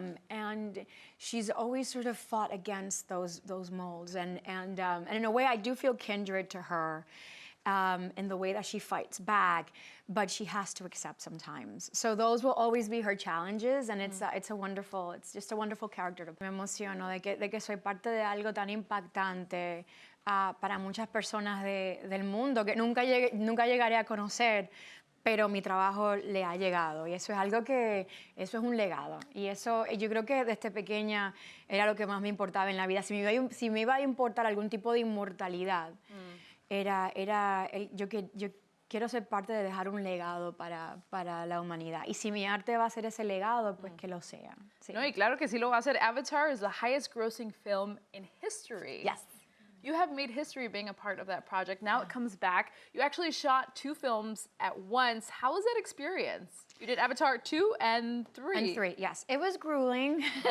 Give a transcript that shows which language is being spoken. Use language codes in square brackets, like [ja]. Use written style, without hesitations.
[en] And she's always sort of fought against those molds. And in a way, I do feel kindred to her. In the way that she fights back, but she has to accept sometimes. So those will always be her challenges, and it's just a wonderful character. [es] Me emociono de que soy parte de algo tan impactante para muchas personas del mundo que nunca llegaré a conocer, pero mi trabajo le ha llegado. Y eso es un legado. Y eso, yo creo que desde pequeña era lo que más me importaba en la vida. Si me iba a importar algún tipo de inmortalidad, yo quiero ser parte de dejar un legado para la humanidad. Y si mi arte va a ser ese legado, pues que lo sea. Sí. No, y claro que sí lo va a hacer. [en] Avatar is the highest grossing film in history. Yes. You have made history being a part of that project. Now it comes back. You actually shot 2 films at once. How was that experience? You did Avatar 2 and 3. And 3, yes. It was grueling.